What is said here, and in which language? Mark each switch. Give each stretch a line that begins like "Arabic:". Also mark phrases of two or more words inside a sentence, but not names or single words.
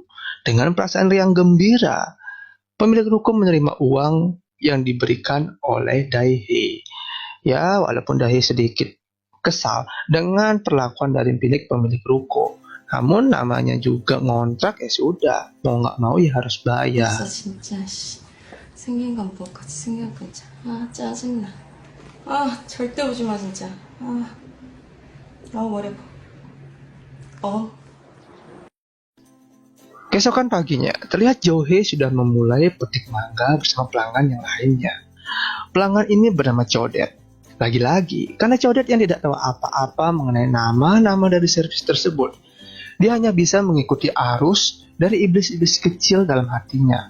Indonesian: Dengan perasaan riang gembira, pemilik ruko menerima uang yang diberikan oleh Daihe. Ya, walaupun Daihe sedikit kesal dengan perlakuan dari pemilik ruko, namun namanya juga ngontrak, ya sudah, mau nggak mau ya harus bayar.
Korean: 진짜 씨. 생긴 건 뭐 같이 생긴 건 진짜. 아 짜증나. 아 절대 오지 마 진짜. 머리 아파.
Indonesian: Keesokan paginya, terlihat Johe sudah memulai petik mangga bersama pelanggan yang lainnya. Pelanggan ini bernama Codet. Lagi-lagi, karena Codet yang tidak tahu apa-apa mengenai nama-nama dari servis tersebut, dia hanya bisa mengikuti arus dari iblis-iblis kecil dalam hatinya.